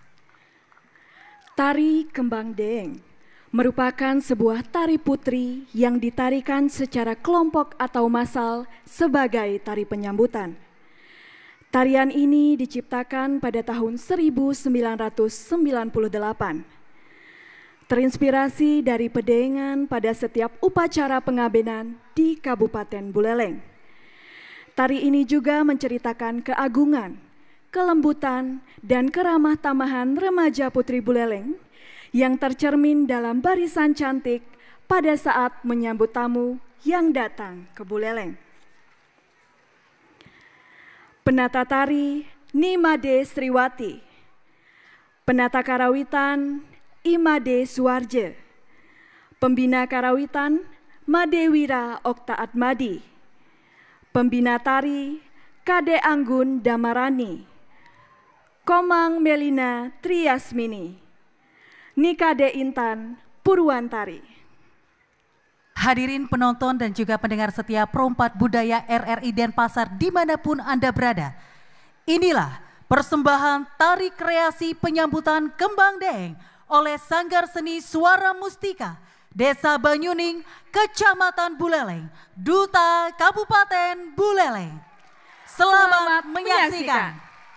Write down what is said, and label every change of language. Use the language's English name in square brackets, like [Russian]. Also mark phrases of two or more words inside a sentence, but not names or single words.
[Indonesian] Tari Kembang Deng merupakan sebuah tari putri yang ditarikan secara kelompok atau massal sebagai tari penyambutan. Tarian ini diciptakan pada tahun 1998. Terinspirasi dari pedengan pada setiap upacara pengabenan di Kabupaten Buleleng. Tari ini juga menceritakan keagungan, kelembutan, dan keramah tamahan remaja putri Buleleng yang tercermin dalam barisan cantik pada saat menyambut tamu yang datang ke Buleleng. Penata tari Nimade Sriwati, penata karawitan Imade Suwarje, pembina karawitan Madewira Okta Atmadi, pembina tari Kade Anggun Damarani, Komang Melina Triasmini, Nikade Intan Purwantari. Hadirin penonton dan juga pendengar setia Perumpat Budaya RRI Denpasar dimanapun Anda berada. Inilah persembahan tari kreasi penyambutan Kembang Deng oleh Sanggar Seni Suara Mustika Desa Banyuning, Kecamatan Buleleng, Duta Kabupaten Buleleng. Selamat menyaksikan.